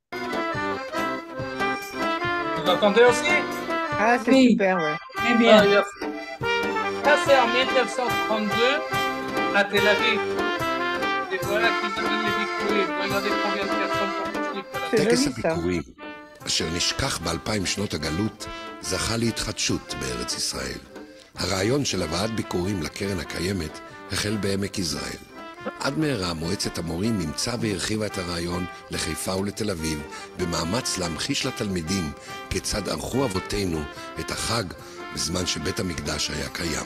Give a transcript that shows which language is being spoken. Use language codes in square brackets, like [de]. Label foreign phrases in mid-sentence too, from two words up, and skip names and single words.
[fr] Vous entendez aussi? Ah, c'est oui, super, ouais. très bien. Ça, c'est en 1932 à Tel Aviv. Et voilà qu'ils amènent les bikurim. Regardez combien de personnes participent à la C'est [he] טקס [fr] joli ça. [he] הביקורים, אשר נשכח ב-2000 שנות הגלות, זכה להתחדשות בארץ ישראל. הרעיון של הבאת ביקורים לקרן הקיימת החל בעמק יזרעאל. עד מהרה מועצת המורים אימצה והרחיבה את הרעיון לחיפה ולתל אביב, במאמץ להמחיש לתלמידים כיצד ערכו אבותינו את החג בזמן שבית המקדש היה קיים.